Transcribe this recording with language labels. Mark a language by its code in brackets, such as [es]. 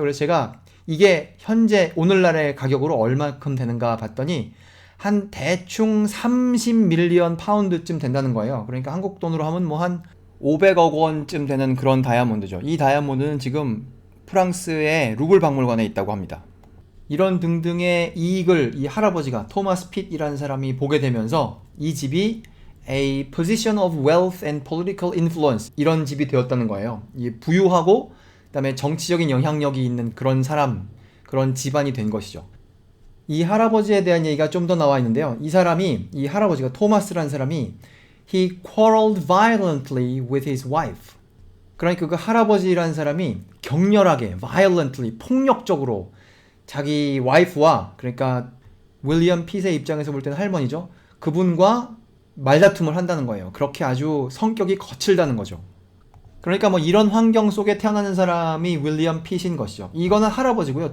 [ko] 그래서 제가 이게 현재 오늘날의 가격으로 얼마큼 되는가 봤더니 한 대충 30밀리언 파운드쯤 된다는 거예요. 그러니까 한국 돈으로 하면 한 500억 원쯤 되는 그런 다이아몬드죠. 이 다이아몬드는 지금 프랑스의 루블 박물관에 있다고 합니다. 이런 등등의 이익을 이 할아버지가, 토마스 핏이라는 사람이 보게 되면서 이 집이 [en] a position of wealth and political influence 이런 집이 되었다는 거예요. [ko] 이 부유하고 그다음에 정치적인 영향력이 있는 그런 사람, 그런 집안이 된 것이죠. 이 할아버지에 대한 얘기가 좀 더 나와 있는데요. 이 할아버지가 토마스라는 사람이 he quarreled violently with his wife. 그러니까 그 할아버지라는 사람이 격렬하게 violently 폭력적으로 자기 와이프와 그러니까 윌리엄 핏의 입장에서 볼 때는 할머니죠. 그분과 말다툼을 한다는 거예요. 그렇게 아주 성격이 거칠다는 거죠. 그러니까 뭐 이런 환경 속에 태어나는 사람이 윌리엄 핏인 것이죠. 이거는 할아버지고요.